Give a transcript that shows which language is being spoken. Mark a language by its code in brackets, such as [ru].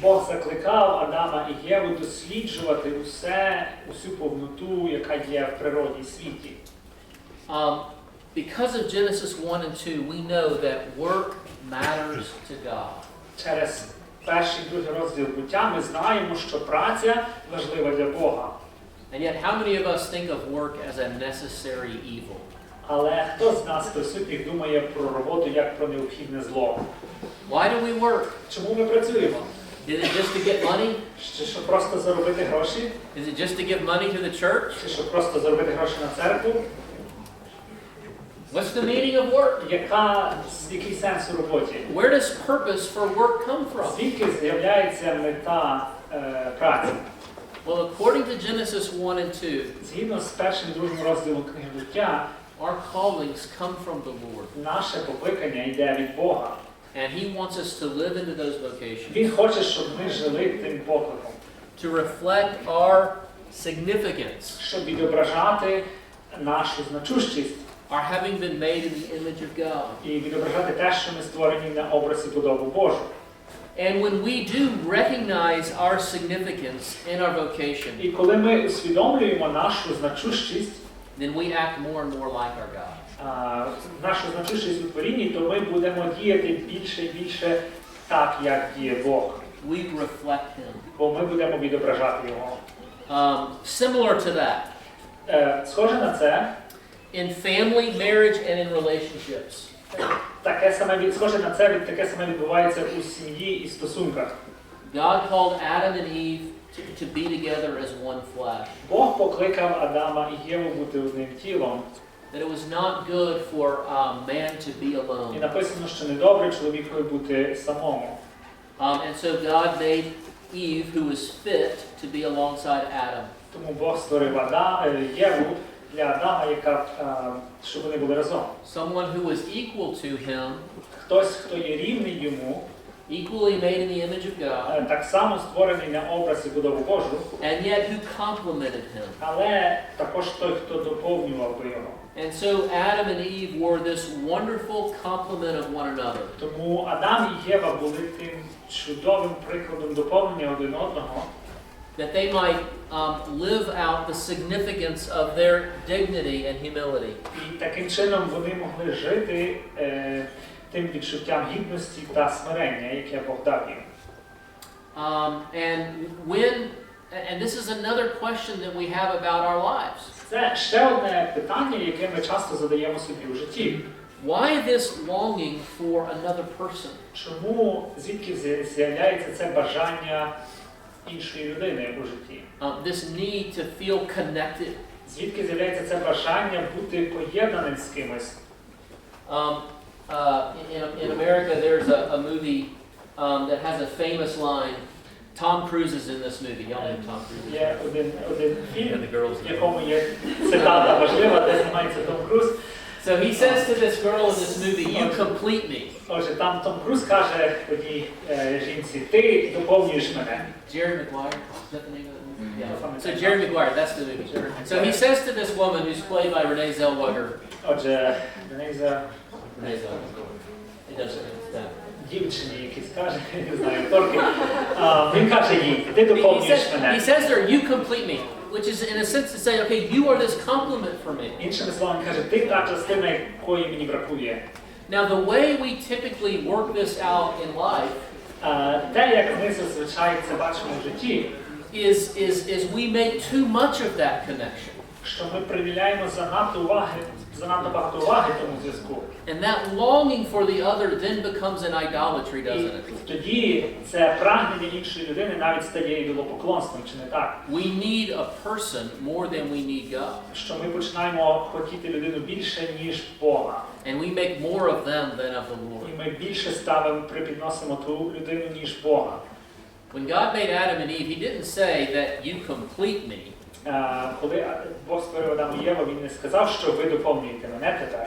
[uk] Бог закликав Адама і Єву досліджувати усю повноту, яка є в природі і світі. [en] Because of Genesis 1 and 2, we know that work matters to God. [uk] Через перший і другий розділ буття ми знаємо, що праця важлива для Бога. [en] And yet, how many of us think of work as a necessary evil? [uk] Але хто з нас присутніх думає про роботу як про необхідне зло? [en] Why do we work? [uk] Чому ми працюємо? [en] Is it just to get money? [uk] Чи щоб просто заробити гроші? [en] Is it just to give money to the church? [uk] Чи щоб просто заробити гроші на церкву? [en] What's the meaning of work? [uk] Який сенс у роботі? [en] Where does purpose for work come from? [uk] Звідки з'являється мета праці? [en] Well, according to Genesis 1 and 2, [uk] Згідно з першим і другим розділом книги буття, [en] our callings come from the Lord. [uk] наше покликання йде від Бога. [en] And He wants us to live into those vocations. [uk] Він хоче, щоб ми жили тим покликом. [en] To reflect our significance. [uk] Щоб відображати нашу значущість. [en] Our having been made in the image of God. [uk] І відображати те, що ми створені на образі подобу Божу. [en] And when we do recognize our significance in our vocation, [uk] І коли ми усвідомлюємо нашу значущість, [en] then we act more and more like our God. [uk] Нашу значущість у творінні, то ми будемо діяти більше і більше так, як діє Бог. [en] We reflect Him. [uk] Бо ми будемо відображати Його. [en] Similar to that, [uk] Схоже на це, [en] in family, marriage, and in relationships. [uk] таке саме відбувається у сім'ї і стосунках. [en] God called Adam and Eve to be together as one flesh. [uk] Бог покликав Адама і Єву бути одним тілом. [en] That it was not good for man to be [uk] І [en] alone. [uk] написано, що недобре чоловікові бути самому. [en] And so God made Eve, who was fit to be alongside Adam. [uk] Тому Бог створив Єву для Адама, щоб вони були разом. [en] Someone who was equal to him, [uk] Хтось, хто є рівний йому, [en] equally made in the image of God, [uk] так само створений на образ і подобу Божу, [en] and yet who complemented him. [uk] але також той, хто доповнював би його. [en] And so Adam and Eve were this wonderful complement of one another. [uk] Тому Адам і Єва були тим чудовим прикладом доповнення один одного, [en] That they might live out the significance of their dignity and humility. [uk] І таким чином вони могли жити тим відчуттям гідності та смирення, яке Бог дав їм. [en] And this is another question that we have about our lives. [uk] Це ще одне питання, яке ми часто задаємо собі у житті. [en] Why this longing for another person? [uk] Чому, звідки з'являється це бажання іншої людини у житті? [en] This need to feel connected. [uk] Звідки з'являється це бажання бути поєднаним з кимось? [en] In America, there's a movie that has a famous line. Tom Cruise is in this movie. Y'all know Tom Cruise. [uk] Є один фільм, [en] the girls [uk] в якому є цитата важлива, де знімається Том Круз. [en] So he says to this girl in this movie, "You complete me." [uk] Отже, там Том Круз каже одній жінці: "Ти доповнюєш мене." [en] Jerry Maguire. Is that the name of the movie? Yeah. So Jerry Maguire, that's the movie. So he says to this woman who's played by Renee Zellweger. [uk] Отже, Renee [en] Zellweger. It doesn't. [uk] Дівчині, який скаже, не знаю, акторки, він каже їй: "Ти доповнюєш мене." [en] He says there, "You complete me," which is in a sense to say, okay, you are this complement for me. [uk] Іншими словами, каже: "Ти та частина, якої мені бракує." [en] Now the way we typically work this out in life, [uk] те, як ми зазвичай це бачимо в житті, [en] is we make too much of that connection. [uk] Що ми приділяємо занадто багато уваги тому зв'язку. [en] And that longing for the other then becomes an idolatry, doesn't it? [uk] І тоді це прагнення іншої людини навіть стає ідолопоклонством, чи не так? [en] We need a person more than we need God. [uk] Що ми починаємо хотіти людину більше, ніж Бога. [en] And we make more of them than of the Lord. [uk] І ми більше припідносимо ту людину, ніж Бога. [en] When God made Adam and Eve, He didn't say that you complete me. [uk] коли Бог створив Адама і Єву, він не сказав, що ви доповнюєте мене тепер.